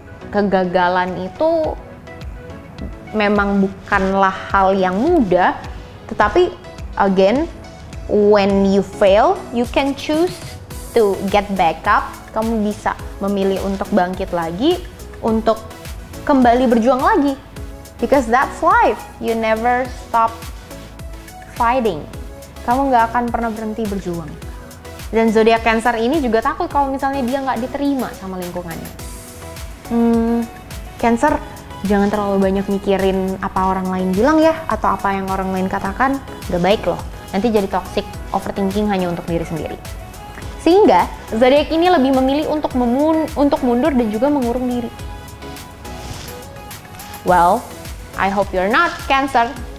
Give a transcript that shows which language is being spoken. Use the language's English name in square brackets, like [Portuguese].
[Indonesian] Kegagalan itu memang bukanlah hal yang mudah, tetapi [English] again, when you fail, you can choose to get back up. [Indonesian] Kamu bisa memilih untuk bangkit lagi, untuk kembali berjuang lagi. [English] Because that's life, you never stop fighting. [Indonesian] Kamu nggak akan pernah berhenti berjuang. Dan zodiak Cancer ini juga takut kalau misalnya dia nggak diterima sama lingkungannya. Cancer, jangan terlalu banyak mikirin apa orang lain bilang ya, atau apa yang orang lain katakan. Gak baik loh, nanti jadi toxic overthinking hanya untuk diri sendiri. Sehingga zodiak ini lebih memilih untuk mundur dan juga mengurung diri. [English] Well, I hope you're not Cancer.